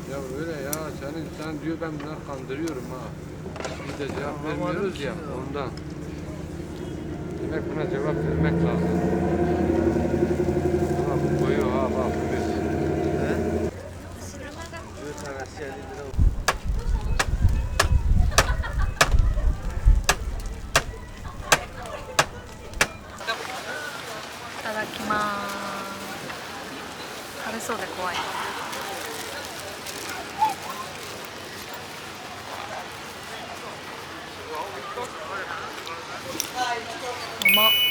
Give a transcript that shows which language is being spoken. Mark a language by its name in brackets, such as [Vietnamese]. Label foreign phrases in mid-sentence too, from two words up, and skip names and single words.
[Turkish] Ya öyle ya sen diyor ben bunları kandırıyorum ha. Biz de cevap vermiyoruz ya ondan. Demek buna cevap vermek lazım. Bak koyuyor ha bak biz. He? Diyor tanesi 50 lira. [Japanese] いただきます。食べそうで怖い。うまっ。